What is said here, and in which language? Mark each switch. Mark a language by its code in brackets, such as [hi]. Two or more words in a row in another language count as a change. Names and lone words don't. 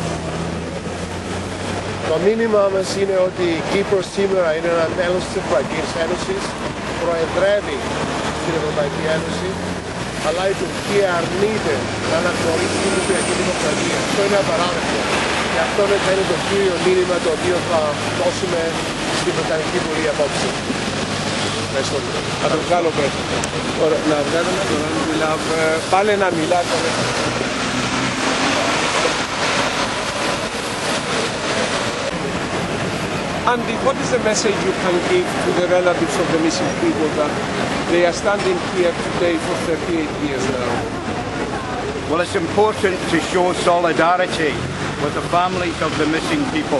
[el] Το μήνυμά μας είναι ότι η Κύπρος σήμερα είναι ένα μέλος της Ευρωπαϊκής Ένωσης, προεδρεύει στην Ευρωπαϊκή Ένωση, αλλά η Τουρκία αρνείται να αναγνωρίσει την Κυπριακή Δημοκρατία. Αυτό είναι απαράδεκτο. Και αυτό θα είναι το κύριο μήνυμα το οποίο θα δώσουμε στην Βρετανική Βουλή απόψε. Ευχαριστώ. Θα το βγάλω πέρα. Να βγάλουμε τον Alan Meale. Πάλι να μιλάτε. [en] Andy, what is the message you can give to the relatives of the missing people that they are standing here today for 38 years now? Well, it's important to show solidarity with the families of the missing people.